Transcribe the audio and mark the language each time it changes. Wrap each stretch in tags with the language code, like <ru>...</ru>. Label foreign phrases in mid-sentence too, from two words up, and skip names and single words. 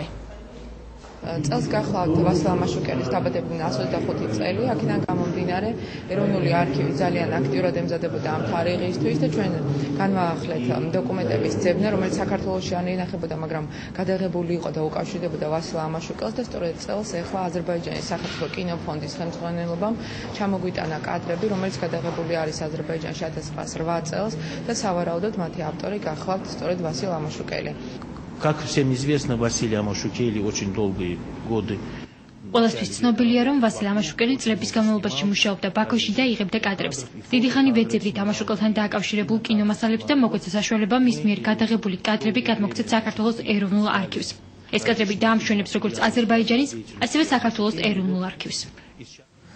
<ka>წელს გახლავთ ვასილ ამაშუკელის დაბადებული 125 წელი, აქედან გამომდინარე ეროვნული არქივი ძალიან აქტიურად ემზადებოდა ამ თარიღისთვის და ჩვენ განვაახლეთ დოკუმენტების ძებნა, რომელიც საქართველოში არ ინახებოდა, მაგრამ გადაღებული იყო და უკავშირდებოდა ვასილ ამაშუკელს და სწორედ წელს ეხლა აზერბაიჯანის სახელმწიფო კინოფონდის ხელმძღვანელობამ ჩამოგვიტანა კადრები, რომელიც გადაღებული არის აზერბაიჯანში 1908 წელს და სავარაუდოდ მათი ავტორი გახლავთ სწორედ ვასილ ამაშუკელი.</ka> <ru>Как всем известно, Василий Амашукели очень долгие годы.</ru> <ka>Ყველასთვის ცნობილია, რომ ვასილ ამაშუკელი წლების განმავლობაში მუშაობდა ბაქოში და იღებდა კადრებს. დიდი ხანი ვეძებდით ამაშუკელთან დააკავშირებულ კინომასალებს და მოგვეცა საშუალება მის მიერ გადაღებული კადრები გადმოგცეთ საქართველოს ეროვნულ არქივს. ეს კადრები დაამშვენებს როგორც აზერბაიჯანის, ასევე საქართველოს ეროვნულ არქივს.</ka>